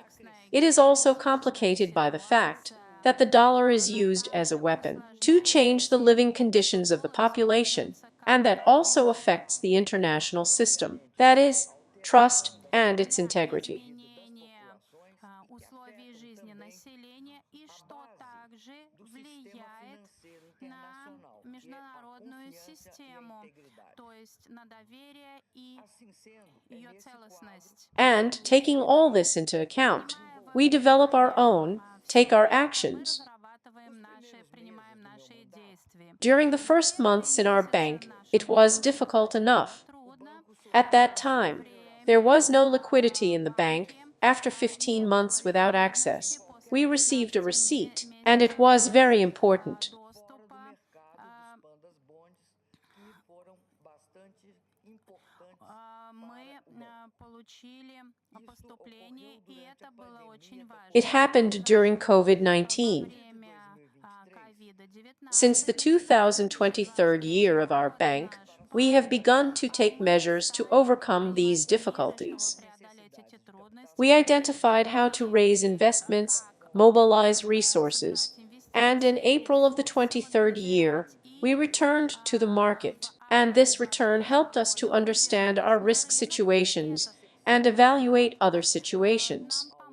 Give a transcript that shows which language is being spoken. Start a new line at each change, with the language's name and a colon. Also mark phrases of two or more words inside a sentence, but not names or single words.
English: It is also complicated by the fact that the dollar is used as a weapon to change the living conditions of the population, and that also affects the international system, that is, trust and its integrity.
Russian: также
Portuguese: do sistema
Russian: влияет
Portuguese: financeiro
Russian: на
Portuguese: internacional, que é a
Russian: международную
Portuguese: confiança e a
Russian: систему,
Portuguese: integridade.
Russian: то есть на доверие и
Portuguese: Assim sendo, é
Russian: ее
Portuguese: nesse quadro
Russian: целостность.
English: And taking all this into account,
Russian: Принимая
English: we develop our own,
Russian: все
English: take our
Russian: это, мы
English: actions.
Russian: разрабатываем наши, принимаем наши действия.
English: During the first months in our bank, it was difficult enough.
Russian: Трудно
English: At that time, there was no liquidity in the bank. After 15 months without access, we received a receipt, and it was very important.
Portuguese: fora do mercado dos
English: pandas bonds,
Portuguese: que foram bastante importantes
Russian: мы
Portuguese: para o banco.
Russian: получили поступление,
Portuguese: Ocorreu
Russian: и
Portuguese: durante
Russian: это
Portuguese: a
Russian: было очень
Portuguese: pandemia da
English: It
Russian: важно.
English: happened during
Russian: Во
English: COVID-19.
Russian: время COVID-19
English: Since the 2023 year of our bank, we have begun to take measures to overcome these difficulties. We identified how to raise investments, mobilize resources, and in April of the 23rd year, we returned to the market, and this return helped us to understand our risk situations and evaluate other situations.